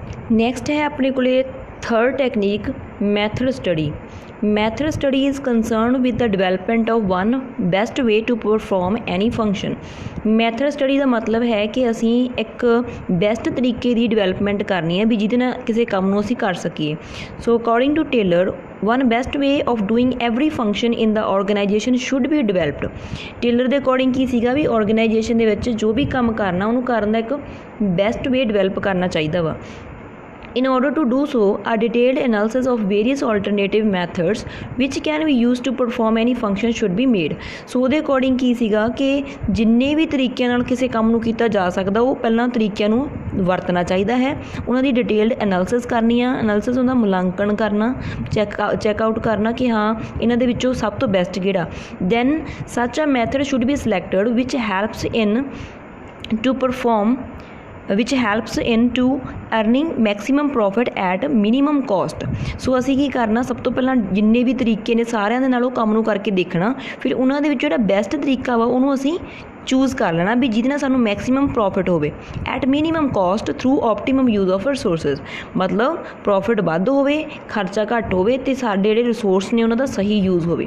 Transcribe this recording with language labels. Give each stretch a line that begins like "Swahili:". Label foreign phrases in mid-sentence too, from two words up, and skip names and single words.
Punjabi: ਨੈਕਸਟ ਹੈ ਆਪਣੇ ਕੋਲੇ
English: third technique method study. method study is concerned with the development of one best way to perform any function.
Punjabi: ਮੈਥਡ ਸਟੱਡੀ ਦਾ ਮਤਲਬ ਹੈ ਕਿ ਅਸੀਂ ਇੱਕ ਬੈਸਟ ਤਰੀਕੇ ਦੀ ਡਿਵੈਲਪਮੈਂਟ ਕਰਨੀ ਹੈ ਵੀ ਜਿਹਦੇ ਨਾਲ ਕਿਸੇ ਕੰਮ ਨੂੰ ਅਸੀਂ ਕਰ ਸਕੀਏ।
English: so according to Taylor one best way of doing every function in the organization should be developed।
Punjabi: ਟੇਲਰ ਦੇ ਅਕੋਰਡਿੰਗ ਕੀ ਸੀਗਾ ਵੀ ਆਰਗੇਨਾਈਜੇਸ਼ਨ ਦੇ ਵਿੱਚ ਜੋ ਵੀ ਕੰਮ ਕਰਨਾ ਉਹਨੂੰ ਕਰਨ ਦਾ ਇੱਕ
English: best way develop
Punjabi: ਕਰਨਾ ਚਾਹੀਦਾ ਵਾ।
English: In order to do so, a detailed analysis of various alternative methods which can be used to perform any function should be made।
Punjabi: ਸੋ ਉਹਦੇ ਅਕੋਰਡਿੰਗ ਕੀ ਸੀਗਾ ਕਿ ਜਿੰਨੇ ਵੀ ਤਰੀਕਿਆਂ ਨਾਲ ਕਿਸੇ ਕੰਮ ਨੂੰ ਕੀਤਾ ਜਾ ਸਕਦਾ ਉਹ ਪਹਿਲਾਂ ਤਰੀਕਿਆਂ ਨੂੰ ਵਰਤਣਾ ਚਾਹੀਦਾ ਹੈ। ਉਹਨਾਂ ਦੀ
English: detailed analysis
Punjabi: ਕਰਨੀ ਆ, ਐਨਾਲਿਸਿਸ ਉਹਦਾ ਮੁਲਾਂਕਣ ਕਰਨਾ,
English: check out
Punjabi: ਕਰਨਾ ਕਿ ਹਾਂ ਇਹਨਾਂ ਦੇ ਵਿੱਚੋਂ ਸਭ ਤੋਂ ਬੈਸਟ ਕਿਹੜਾ।
English: then such a method should be selected which helps in to earning maximum profit at minimum cost।
Punjabi: ਸੋ ਅਸੀਂ ਕੀ ਕਰਨਾ, ਸਭ ਤੋਂ ਪਹਿਲਾਂ ਜਿੰਨੇ ਵੀ ਤਰੀਕੇ ਨੇ ਸਾਰਿਆਂ ਦੇ ਨਾਲ ਉਹ ਕੰਮ ਨੂੰ ਕਰਕੇ ਦੇਖਣਾ, ਫਿਰ ਉਹਨਾਂ ਦੇ ਵਿੱਚ ਜਿਹੜਾ ਬੈਸਟ ਤਰੀਕਾ ਵਾ ਉਹਨੂੰ ਅਸੀਂ ਚੂਜ਼ ਕਰ ਲੈਣਾ ਵੀ ਜਿਹਦੇ ਨਾਲ ਸਾਨੂੰ
English: maximum profit
Punjabi: ਹੋਵੇ
English: at minimum cost through optimum use of resources.
Punjabi: ਮਤਲਬ ਪ੍ਰੋਫਿਟ ਵੱਧ ਹੋਵੇ, ਖਰਚਾ ਘੱਟ ਹੋਵੇ ਅਤੇ ਸਾਡੇ ਜਿਹੜੇ ਰਿਸੋਰਸ ਨੇ ਉਹਨਾਂ ਦਾ ਸਹੀ ਯੂਜ਼ ਹੋਵੇ।